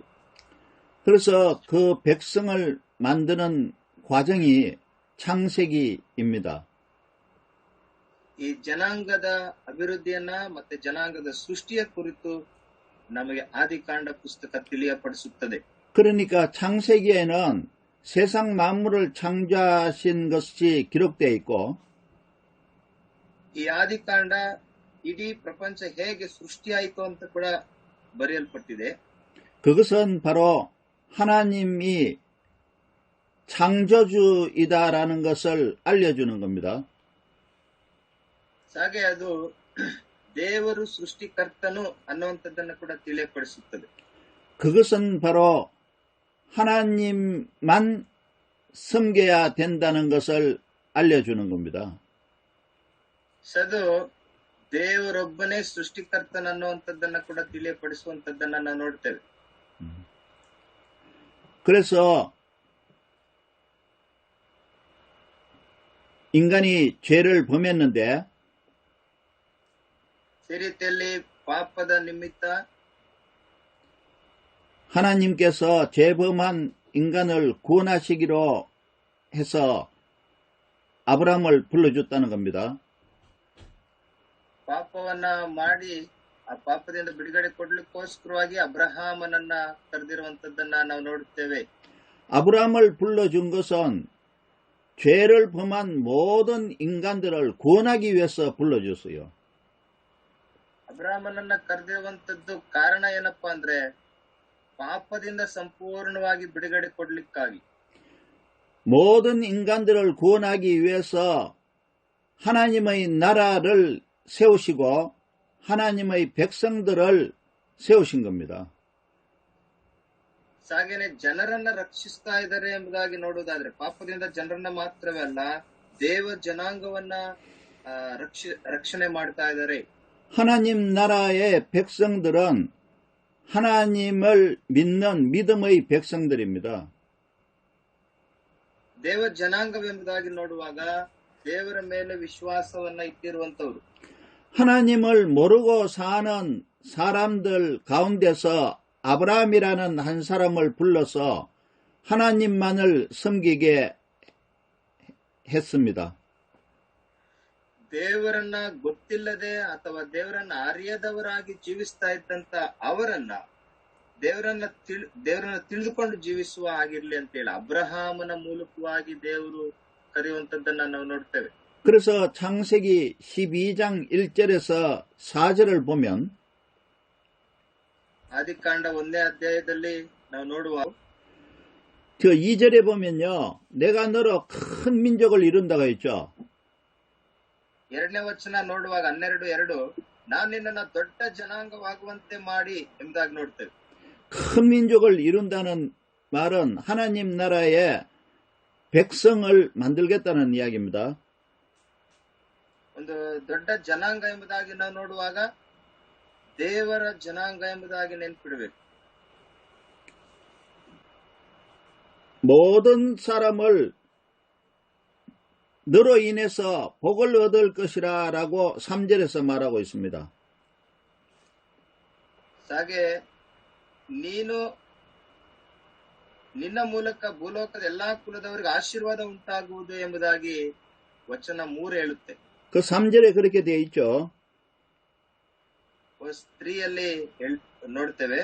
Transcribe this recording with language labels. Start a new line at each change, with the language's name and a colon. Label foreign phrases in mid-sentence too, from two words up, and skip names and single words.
Korean: 그래서 그 백성을 만드는 과정이 창세기입니다.
Kannada: ಈ ಜನಾಂಗದ ಅಭಿವೃದ್ಧಿಯನ್ನ ಮತ್ತೆ ಜನಾಂಗದ ಸೃಷ್ಟಿಯ ಕುರಿತು ನಮಗೆ ಆದಿಕಾಂಡ ಪುಸ್ತಕ ತಿಳಿಯಪಡಿಸುತ್ತದೆ.
Korean: 그러니까 창세기에는 세상 만물을 창조하신 것이 기록되어 있고
Kannada: ಈ ಆದಿಕಾಂಡ ಇಡೀ ಪ್ರಪಂಚ ಹೇಗೆ ಸೃಷ್ಟಿಯಾಯಿತು ಅಂತ ಕೂಡ ಬರೆಯಲ್ಪಟ್ಟಿದೆ.
Korean: 그것은 바로 하나님이 창조주이다라는 것을 알려주는 겁니다.
Kannada: ಹಾಗೆ ಅದು ದೇವರು ಸೃಷ್ಟಿಕರ್ತನು ಅನ್ನುವಂಥದ್ದನ್ನು ಕೂಡ ತಿಳಿಯಪಡಿಸುತ್ತದೆ.
Korean: 그것은 바로 하나님만 섬겨야 된다는 것을 알려주는 겁니다.
Kannada: ಅದು ದೇವರೊಬ್ಬನೇ ಸೃಷ್ಟಿಕರ್ತನನ್ನುವಂಥದ್ದನ್ನ ಕೂಡ ತಿಳಿಯಪಡಿಸುವಂತದ್ದನ್ನ ನಾವು ನೋಡ್ತೇವೆ.
Korean: 그래서 인간이 죄를 범했는데
Kannada: ಈ ರೀತಿಯಲ್ಲಿ ಪಾಪದ ನಿಮಿತ್ತ
Korean: 하나님께서 죄범한 인간을 구원하시기로 해서 아브라함을 불러줬다는 겁니다.
Kannada: ಪಾಪವನ್ನ ಮಾಡಿ ಆ ಪಾಪದಿಂದ ಬಿಡುಗಡೆ ಕೊಡ್ಲಿಕ್ಕೋಸ್ಕರವಾಗಿ ಅಬ್ರಹಾಮನನ್ನ ಕರೆದಿರುವಂತದ್ದನ್ನ ನಾವು ನೋಡುತ್ತೇವೆ.
Korean: 아브라함을 불러준 것은 죄를 범한 모든 인간들을 구원하기 위해서 불러줬어요.
Kannada: ಅಬ್ರಹಾಮನನ್ನ ಕರೆದಿರುವಂತದ್ದು ಕಾರಣ ಏನಪ್ಪಾ ಅಂದ್ರೆ ಪಾಪದಿಂದ ಸಂಪೂರ್ಣವಾಗಿ ಬಿಡುಗಡೆ ಕೊಡ್ಲಿಕ್ಕಾಗಿ.
Korean: 모든 인간들을 구원하기 위해서 하나님의 나라를 세우시고 하나님의 백성들을 세우신 겁니다.
Kannada: ಹಾಗೇನೆ ಜನರನ್ನ ರಕ್ಷಿಸ್ತಾ ಇದ್ದಾರೆ ಎಂಬುದಾಗಿ ನೋಡುವುದಾದ್ರೆ ಪಾಪದಿಂದ ಜನರನ್ನ ಮಾತ್ರವೇ ಅಲ್ಲ ದೇವ ಜನಾಂಗವನ್ನ ರಕ್ಷಣೆ ಮಾಡ್ತಾ ಇದ್ದಾರೆ.
Korean: 하나님 나라의 백성들은 하나님을 믿는 믿음의 백성들입니다.
Kannada: ದೇವ ಜನಾಂಗವೆಂಬುದಾಗಿ ನೋಡುವಾಗ ದೇವರ ಮೇಲೆ ವಿಶ್ವಾಸವನ್ನ ಇಟ್ಟಿರುವಂತವ್ರು.
Korean: 하나님을 모르고 사는 사람들 가운데서 아브라함이라는 한 사람을 불러서 하나님만을 섬기게 했습니다.
Kannada: ದೇವರನ್ನ ಗೊತ್ತಿಲ್ಲದೆ ಅಥವಾ ದೇವರನ್ನ ಅರಿಯದವರಾಗಿ ಜೀವಿಸ್ತಾ ಇದ್ದಂತ ಅವರನ್ನ ದೇವರನ್ನ ತಿಳಿದುಕೊಂಡು ಜೀವಿಸುವ ಆಗಿರ್ಲಿ ಅಂತೇಳಿ ಅಬ್ರಹಾಮನ ಮೂಲಕವಾಗಿ ದೇವರು ಕರೆಯುವಂತದ್ದನ್ನ ನಾವು ನೋಡ್ತೇವೆ.
Korean: 그래서 창세기 12장 1절에서 4절을 보면
Kannada: ಆದಿಕಾಂಡ 1ನೇ ಅಧ್ಯಾಯದಲ್ಲಿ ನಾವು ನೋಡುವ
Korean: 그 2절에 보면요. 내가 너로 큰 민족을 이룬다고 했죠.
Kannada: 2ನೇ ವಚನ ನೋಡುವಾಗ 12:2 ನಾನು ನಿನ್ನನ್ನು ದೊಡ್ಡ ಜನಾಂಗವಾಗುವಂತೆ ಮಾಡಿ ಎಂಬುದಾಗಿ ನೋಡ್ತೇವೆ.
Korean: 큰 민족을 이룬다는 말은 하나님 나라의 백성을 만들겠다는 이야기입니다.
Kannada: ಒಂದು ದೊಡ್ಡ ಜನಾಂಗ ಎಂಬುದಾಗಿ ನಾವು ನೋಡುವಾಗ ದೇವರ ಜನಾಂಗ ಎಂಬುದಾಗಿ ನೆನಪಿಡಬೇಕು.
Korean: 모든 사람을 너로 인해서 복을 얻을 것이라 라고 3절에서 말하고 있습니다.
Kannada: ಹಾಗೆ ನೀನು ನಿನ್ನ ಮೂಲಕ ಭೂಲೋಕದ ಎಲ್ಲಾ ಕುಲದವರಿಗೆ ಆಶೀರ್ವಾದ ಉಂಟಾಗುವುದು ಎಂಬುದಾಗಿ ವಚನ 3 ಹೇಳುತ್ತೆ.
Korean: 그 3절에 그렇게 되어 있죠.
Kannada: 3ಯಲ್ಲಿ ನೋಡ್ತೇವೆ.